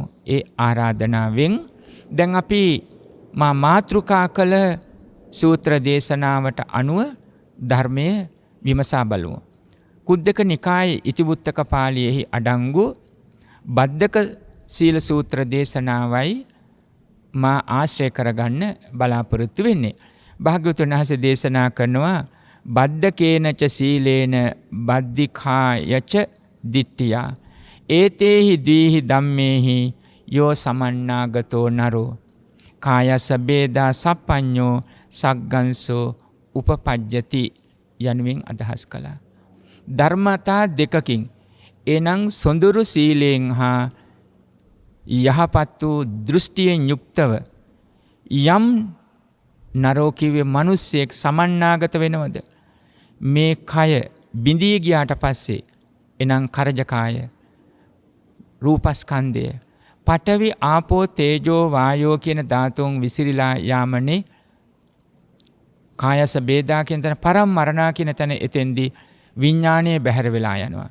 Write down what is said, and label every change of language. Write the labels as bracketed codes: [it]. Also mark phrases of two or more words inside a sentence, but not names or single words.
[si] ඒ ආරාධනාවෙන් දැන් අපි මාතෘකා කළ සූත්‍ර දේශනාවට අනුව ධර්මයේ විමසා බලමු. කුද්දක නිකායේ ඉතිවුත්තක පාළියේහි අඩංගු බද්දක සීල සූත්‍ර දේශනාවයි මා ආශ්‍රය කරගන්න බලාපොරොත්තු වෙන්නේ. භාග්‍යවතුන් වහන්සේ දේශනා කරනවා [pi] බද්දකේනච සීලේන බද්දිකායච දිට්ඨියා ඒතේහි දීහි ධම්මේහි යෝ සමන්නාගතෝ නරෝ කායස බේදා සප්පඤ්ඤෝ සග්ගංසෝ උපපජ්ජති [si] යනුවෙන් අදහස් කළා. ධර්මතා දෙකකින් එනම් සොඳුරු සීලයෙන් හා යහපත් වූ දෘෂ්ටියෙන් යුක්තව යම් නරෝ කිව්වේ මිනිස්සෙක් සමන්නාගත වෙනවද? මේ කය බිඳී ගියාට පස්සේ එනම් කරජකාය රූපස්කන්ධය පඨවි ආපෝ තේජෝ වායෝ කියන ධාතුන් විසිරීලා යාමනේ [pi] කායස බේදා [si] කියන තැන [pi] පරම් මරණා [si] කියන තැන එතෙන්දී විඥානයේ බැහැර වෙලා යනවා.